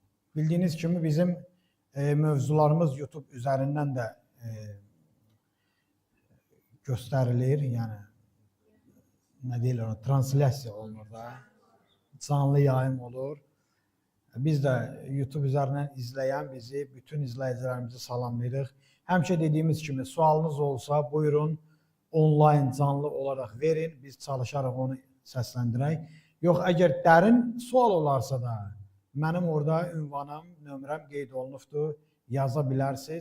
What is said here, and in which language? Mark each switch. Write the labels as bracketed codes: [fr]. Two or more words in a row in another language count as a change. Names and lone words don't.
[tr] Bildiğiniz kimi bizim mövzularımız YouTube üzerinden de gösterilir. [az] Yani ne deyirlər ona, translyasiya olunur da. Canlı yayım olur. [tr] Biz de YouTube üzerinden izleyen bizi, bütün izleyicilerimizi salamlayırıq. [az] Həmişə dediyimiz kimi sualınız olsa buyurun online [tr] canlı olarak verin. [az] Biz çalışaraq onu səsləndirək. Yox, əgər dərin sual olarsa da mənim orada ünvanım, nömrəm qeyd olunubdur. Yaza bilərsiniz.